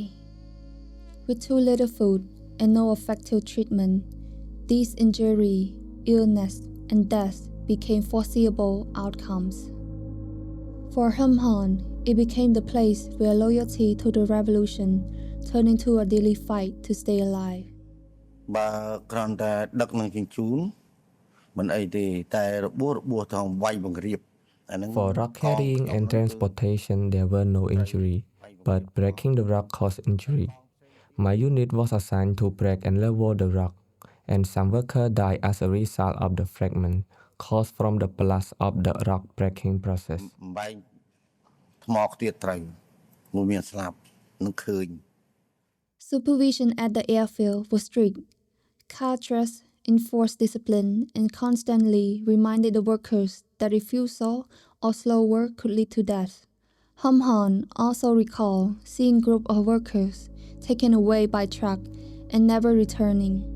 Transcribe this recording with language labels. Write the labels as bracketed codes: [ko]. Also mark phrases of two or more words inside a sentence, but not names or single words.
[en] With too little food and no effective treatment, these injury, illness, and death became foreseeable outcomes. For Hum Han, it became the place where loyalty to the revolution turned into a daily fight to stay alive. [km] បើគ្រាន់តែដឹកនឹងជញ្ជូនមិនអីទេតែរបួសថងវាយបង្រៀបអាហ្នឹង [en] For rock carrying and transportation, there were no injury, but breaking the rock caused injury. My unit was assigned to break and level the rock, and some workers died as a result of the fragment caused from the blast of the rock breaking process. [km] បែកថ្មខ្ទាតត្រូវមួយមានស្លាប់នឹងឃើញ [en] Supervision at the airfield was strict. Cadres enforced discipline and constantly reminded the workers that refusal or slow work could lead to death. Hum Han also recalled seeing group of workers taken away by truck and never returning.